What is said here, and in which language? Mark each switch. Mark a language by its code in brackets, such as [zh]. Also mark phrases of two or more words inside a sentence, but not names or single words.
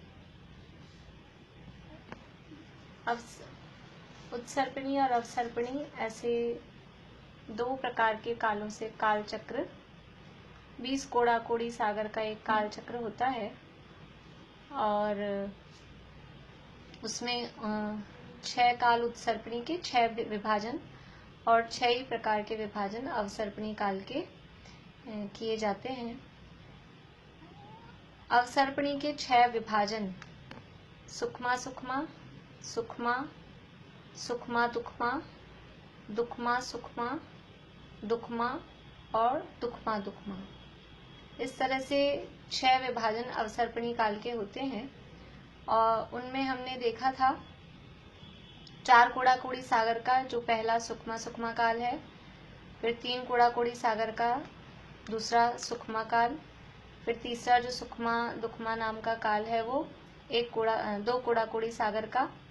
[hi] उत्सर्पणी और अवसर्पणी ऐसे दो प्रकार के कालों से काल चक्र 20 कोड़ा कोड़ी सागर का एक काल चक्र होता है और उसमें 6 काल उत्सर्पणी के 6 विभाजन और 6 ही प्रकार के विभाजन अवसर्पणी काल के किए जाते हैं। अवसर्पणी के 6 विभाजन सुखमा सुखमा सुखमा सुखमा दुखमा दुखमा सुखमा दुखमा और दुखमा दुखमा, इस तरह से 6 विभाजन अवसर्पणी काल के होते हैं। और उनमें हमने देखा था 4 कोड़ा कोड़ी सागर का जो पहला सुखमा सुखमा काल है, फिर 3 कोड़ा कोड़ी सागर का दूसरा सुखमा काल, फिर तीसरा जो सुखमा दुखमा नाम का काल है वो 2 कोड़ा कोड़ी सागर का,